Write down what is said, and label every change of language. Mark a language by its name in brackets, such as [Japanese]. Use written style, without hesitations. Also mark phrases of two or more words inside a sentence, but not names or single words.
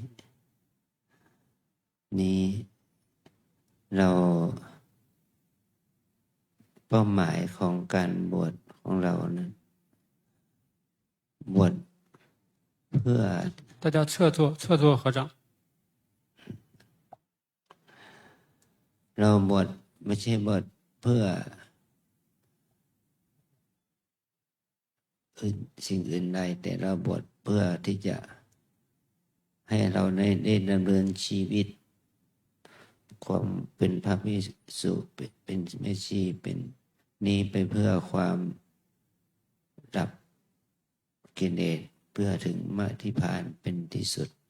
[Thai] นี้เราเป้าหมายของการบวชของเรานั้นบวชเพื่อ [Chinese] 大家侧坐合掌。 [Thai] เราบวชไม่ใช่บวชเพื่อสิ่งอื่นใดแต่เราบวชเพื่อที่จะให้เราได้ดำเนินชีวิตความเป็นพระภิกษุเป็นแม่ชีเป็นนี้ไปเพื่อความดับกิเลสเพื่อถึงมรรคนิพพานเป็นที่สุด